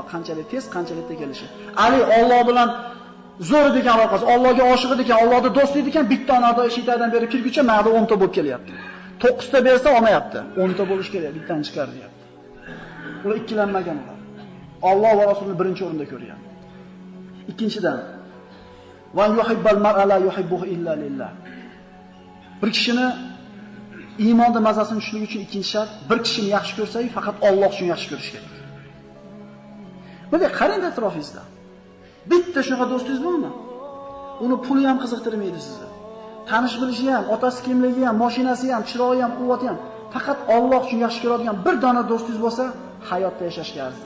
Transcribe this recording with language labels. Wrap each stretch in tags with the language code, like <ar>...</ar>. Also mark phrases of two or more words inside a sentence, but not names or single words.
<uz>Qanchalik tez, qanchalik kelishi. Ali Alloh bilan zo'r ekan aloqasi, Allohga oshiq ekan, Allohning do'sti ekan, bitta onadan eshikdan berib kirguncha ma'da 10 ta bo'lib kelyapti. 9 ta bersa olmayapti. 10 ta bo'lish kerak, bittadan chiqar deyapti. Ular ikkilanmagan ular. Alloh va Rasulni birinchi o'rinda ko'rgan.</uz> <ar>Ikkinchidan, ويحب المرء لا يحبه إلا لله.</ar> <uz>Bir kishini iymonning mazasini tushunish uchun ikkinchi shart, bir kishini yaxshi ko'rsangiz, faqat Alloh uchun yaxshi ko'rish kerak. Buni qarang atrofingizda. Bitta shunaqa do'stingiz bormi? Uni puli ham qiziqtirmaydi sizni. Tanish bilishi ham, otasi kimligi ham, mashinasi ham, chiroyi ham, quvvati ham, faqat Alloh uchun yaxshi ko'radigan bir dona do'stingiz bo'lsa, hayotda yashashga arziydi.</uz>